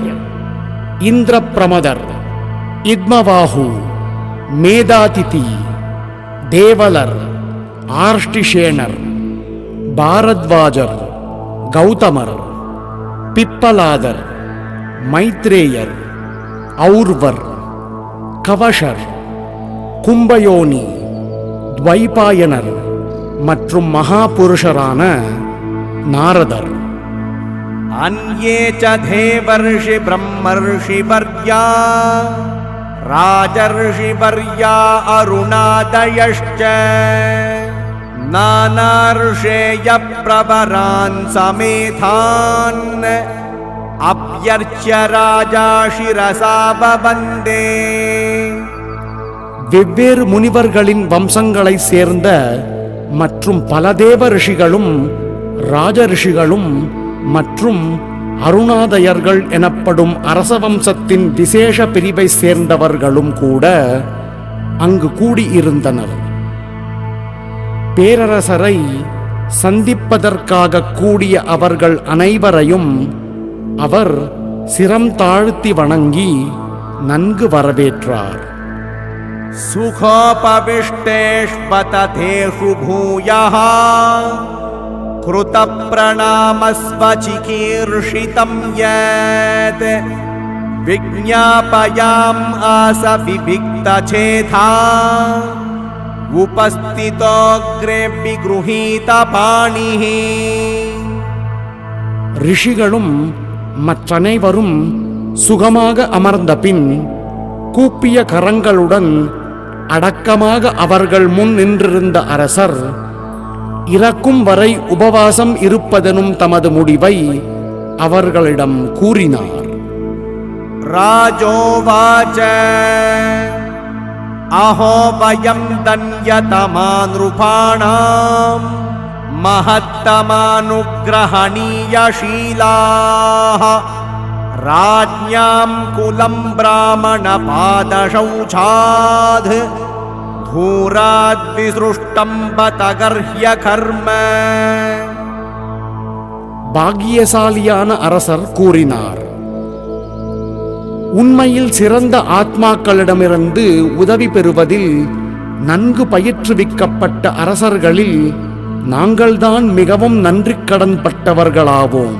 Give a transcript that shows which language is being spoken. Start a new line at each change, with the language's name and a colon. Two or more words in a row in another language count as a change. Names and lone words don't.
Tamil: இந்திரப்பிரமதர், இத்மவாஹு, மேதாதிதி, தேவலர், ஆர்ஷ்டிஷேணர், பாரத்வாஜர், கௌதமர், பிப்பலாதர், மைத்ரேயர், ஔர்வர், கவஷர், கும்பயோனி, துவைபாயனர் மற்றும் மகாபுருஷரான நாரதர்.
Sanskrit: अन्ये च देवर्षि ब्रह्मर्षि वर्या राजर्षि वर्या अरुणादयश्च नानार्षेय प्रवरान् समेधान् अभ्यर्च्य राजा शिरसा वन्दे.
Tamil: வெவ்வேறு முனிவர்களின் வம்சங்களை சேர்ந்த மற்றும் பல தேவ ரிஷிகளும் ராஜ ரிஷிகளும் மற்றும் அருணாதயர்கள் எனப்படும் அரச வம்சத்தின் விசேஷ பிரிவை சேர்ந்தவர்களும் கூட அங்கு கூடியிருந்தனர். பேரரசரை சந்திப்பதற்காக கூடிய அவர்கள் அனைவரையும் அவர் சிரம் தாழ்த்தி வணங்கி நன்கு வரவேற்றார்.
Sanskrit: सुखोपविष्टेष्वतथेषु भूयः कृतप्रणामस्व चिकीर्षितं यत् विज्ञापयाम् आस विविक्तचेता उपस्थितोऽग्रे विगृहीतपाणिः.
Tamil: ரிஷிகளும் மற்றனைவரும் சுகமாக அமர்ந்த பின் கூப்பிய கரங்களுடன் அடக்கமாக அவர்கள் முன் நின்றிருந்த அரசர் இறக்கும் வரை உபவாசம் இருப்பதெனும் தமது முடிவை அவர்களிடம் கூறினார்.
Sanskrit: राजोवाच अहो वयं धन्यतमानृपाणां महत्तमानुग्रहणीयशीलाः राज्ञां कुलं ब्राह्मणपादशौचाद् धूराद्विसृष्टं बतगर्ह्य कर्म.
Tamil: பாக்கியசாலியான அரசர் கூறினார், உண்மையில் சிறந்த ஆத்மாக்களிடமிருந்து உதவி பெறுவதில் நன்கு பயிற்றுவிக்கப்பட்ட அரசர்களில் நாங்கள்தான் மிகவும் நன்றி கடன் பட்டவர்களாவோம்.